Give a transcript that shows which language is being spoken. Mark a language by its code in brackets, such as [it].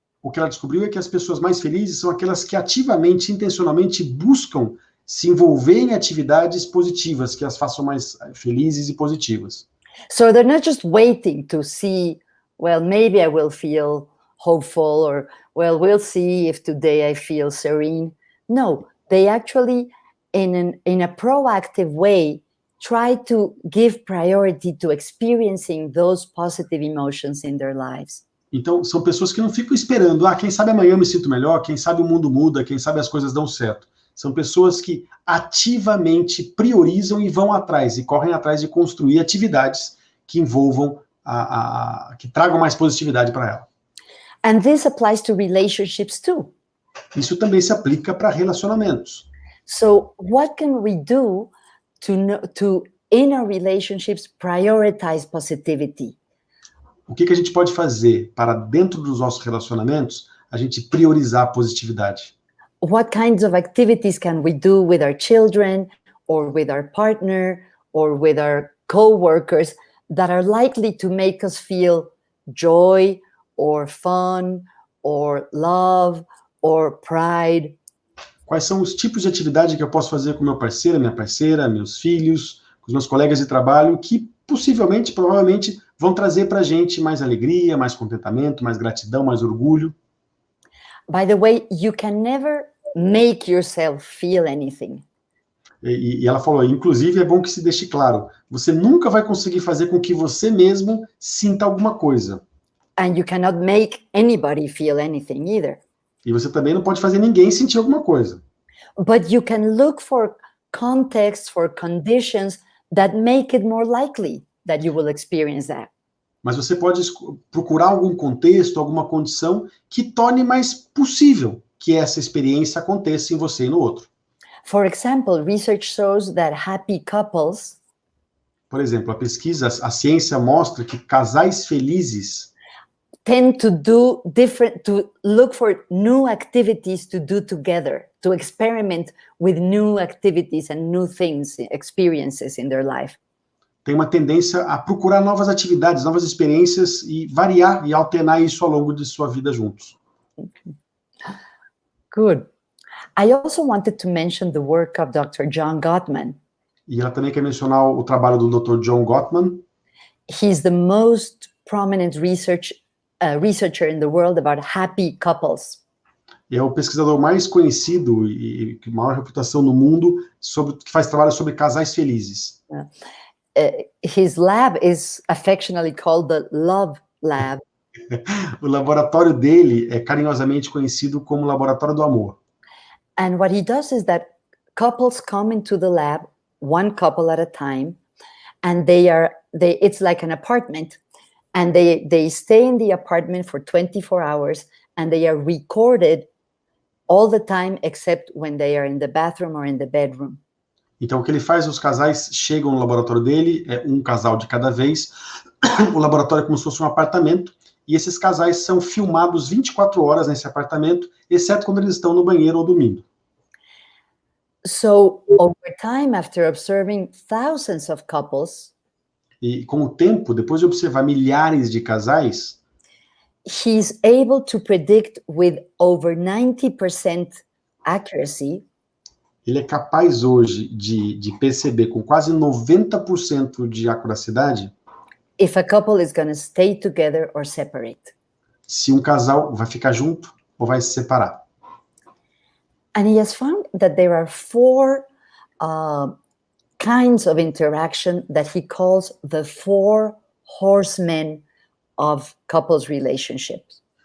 [pt] O que ela descobriu é que as pessoas mais felizes são aquelas que ativamente, intencionalmente buscam se envolver em atividades positivas, que as façam mais felizes e positivas. [en] So they're not just waiting to see, well, maybe I will feel hopeful, or, well, we'll see if today I feel serene. No, they actually, in a proactive way, try to give priority to experiencing those positive emotions in their lives. [pt] Então, são pessoas que não ficam esperando, quem sabe amanhã eu me sinto melhor, quem sabe o mundo muda, quem sabe as coisas dão certo. São pessoas que ativamente priorizam e vão atrás, e correm atrás de construir atividades que envolvam, que tragam mais positividade para ela. [en] And this applies to relationships too. [pt] Isso também se aplica para relacionamentos. [en] So what can we do to in our relationships prioritize positivity? [pt] O que a gente pode fazer para, dentro dos nossos relacionamentos, a gente priorizar a positividade? [en] What kinds of activities can we do with our children, or with our partner, or with our co-workers that are likely to make us feel joy, or fun, or love, or pride? [pt] Quais são os tipos de atividade que eu posso fazer com meu parceiro, minha parceira, meus filhos, com os meus colegas de trabalho, que possivelmente, provavelmente, vão trazer para a gente mais alegria, mais contentamento, mais gratidão, mais orgulho? [en] By the way, you can never make yourself feel anything. [pt] E ela falou, inclusive é bom que se deixe claro, você nunca vai conseguir fazer com que você mesmo sinta alguma coisa. [en] And you cannot make anybody feel anything either. [pt] E você também não pode fazer ninguém sentir alguma coisa. [en] But you can look for contexts, for conditions that make it more likely that you will experience that. [pt] Mas você pode procurar algum contexto, alguma condição que torne mais possível que essa experiência aconteça em você e no outro. [en] For example, research shows that happy couples [pt] Por exemplo, a ciência mostra que casais felizes [en] tend to look for new activities to do together, to experiment with new activities and new things, experiences in their life. [pt] tem uma tendência a procurar novas atividades, novas experiências e variar e alternar isso ao longo de sua vida juntos. [en] Good. I also wanted to mention the work of Dr. John Gottman. [pt] E ela também quer mencionar o trabalho do Dr. John Gottman. [en] He's the most prominent researcher in the world about happy couples. [pt] É o pesquisador mais conhecido e com maior reputação no mundo que faz trabalho sobre casais felizes. [en] His lab is affectionately called the Love Lab. [pt] O laboratório dele é carinhosamente conhecido como Laboratório do Amor. [en] And what he does is that couples come into the lab, one couple at a time, and it's like an apartment, and they stay in the apartment for 24 hours, and they are recorded all the time except when they are in the bathroom or in the bedroom. [pt] Então, o que ele faz, os casais chegam no laboratório dele, é um casal de cada vez. O laboratório é como se fosse um apartamento, e esses casais são filmados 24 horas nesse apartamento, exceto quando eles estão no banheiro ou dormindo. [en] So, over time, after observing thousands of couples, [pt] e com o tempo, depois de observar milhares de casais, [en] he's able to predict with over 90% accuracy [pt] ele é capaz hoje de perceber com quase 90% de acuracidade [en] if a couple is going to stay together or separate. [pt] Se um casal vai ficar junto ou vai se separar. [en] And he has found that there are 4 kinds of interaction that he calls the 4 horsemen of couples relationships.